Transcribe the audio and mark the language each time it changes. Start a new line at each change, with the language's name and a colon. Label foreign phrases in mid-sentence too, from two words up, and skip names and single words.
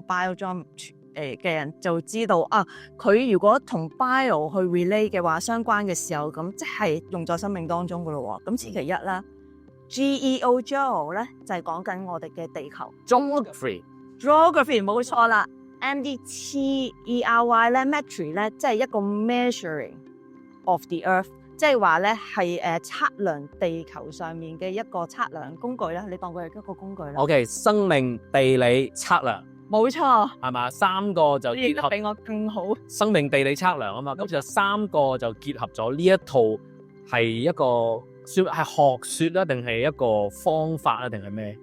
Cantonese: biogeometry 嘅人就知道啊，佢如果同 bio 去 relate 嘅話，相關嘅時候，咁即係用在生命當中噶咯喎。咁此其一啦。Geo 咧就係講緊我哋嘅地球。Geography 冇錯啦。METRY 咧 metry 咧即係一個
English: measuring of the earth。
Cantonese: 即係話咧，係測量地球上面嘅一個測量工具啦，你當佢係一個工具啦。 OK， 生命、地理、測量，冇錯，係嘛？3個就結合，比我更好。生命、地理、測量啊嘛，咁就3個就結合咗呢一套係一個算係學説啦，定係一個方法啊，定係咩？